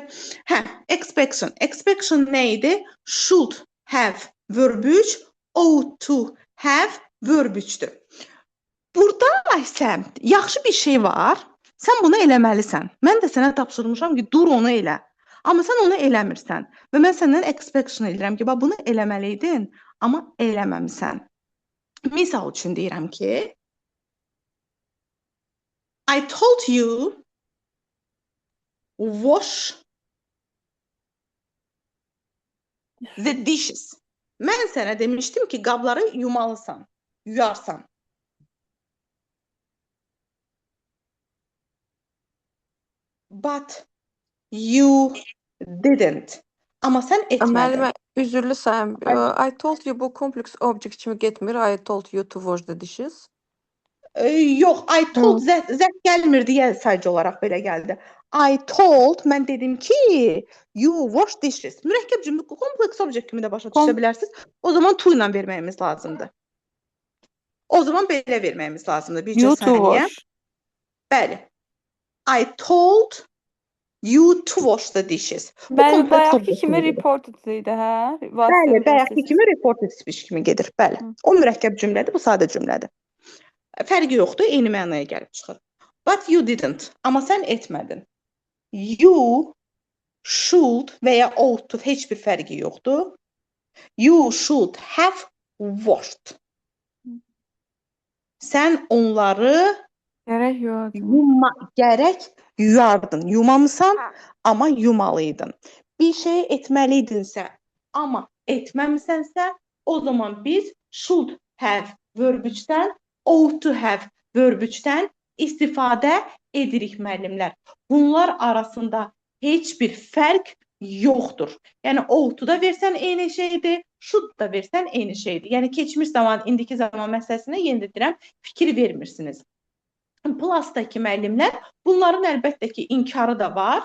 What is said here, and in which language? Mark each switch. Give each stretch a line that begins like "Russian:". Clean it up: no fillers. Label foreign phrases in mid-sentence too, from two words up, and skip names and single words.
Azerbaijani: Hə, expectation. Expectation nə idi?
English: Should have verb 3, ought to have verb 3-dür.
Azerbaijani: Burada isə yaxşı bir şey var. Sən bunu eləməlisən. Mən də sənə tapşırmışam ki, dur onu elə. Amma sən onu eləmirsən. Və mən səndən expectation edirəm ki, bax bunu eləməliydin, amma eləməmisən. Misal üçün deyirəm ki,
English: I told you wash the dishes.
Azerbaijani: Mən sənə demişdim ki, qabları yumalısan, yuyarsan.
English: But you didn't.
Azerbaijani: Amma sən etmədin. Müəllimə, üzrlü sayım.
English: I told you
Azerbaijani: bu kompleks object kimi getmir.
English: I told you to wash the dishes.
Azerbaijani: Yox,
English: I told
Azerbaijani: zət gəlmir deyə sadəcə olaraq belə gəldi.
English: I told,
Azerbaijani: mən dedim ki,
English: you wash dishes.
Azerbaijani: Mürəkkəb cümlə kompleks object kimi də başa düşə bilərsiniz. O zaman to ilə verməyimiz lazımdır. O zaman belə verməyimiz lazımdır. Bircə saniyə. Bəli.
English: I told you to wash the dishes.
Azerbaijani: Bəli, bayaqki kimi reported idi, hə? Bəli, bayaqki kimi
English: reported speech
Azerbaijani: kimi gedir. Bəli. O mürəkkəb cümlədir, bu sadə cümlədir. Fərqi yoxdur, eyni mənaya gəlib çıxır.
English: But you didn't.
Azerbaijani: Amma sən etmədin.
English: You should
Azerbaijani: və ya
English: ought to
Azerbaijani: heç bir fərqi yoxdur.
English: You should have washed.
Azerbaijani: Sən onları gərək yuyardın. Yumamısan, amma yumalıydın. Bir şey etməliydinsə, amma etməmisənsə, o zaman biz
English: should have verb 3-dən ought to have verb 3-dən
Azerbaijani: istifadə edirik müəllimlər. Bunlar arasında heç bir fərq yoxdur. Yəni ought da versən eyni şeydir, should da versən eyni şeydir. Yəni keçmiş zaman, indiki zaman məsələsinə yenə deyirəm, fikir vermirsiniz. Plusdakı müəllimlər, bunların əlbəttə ki, inkarı da var.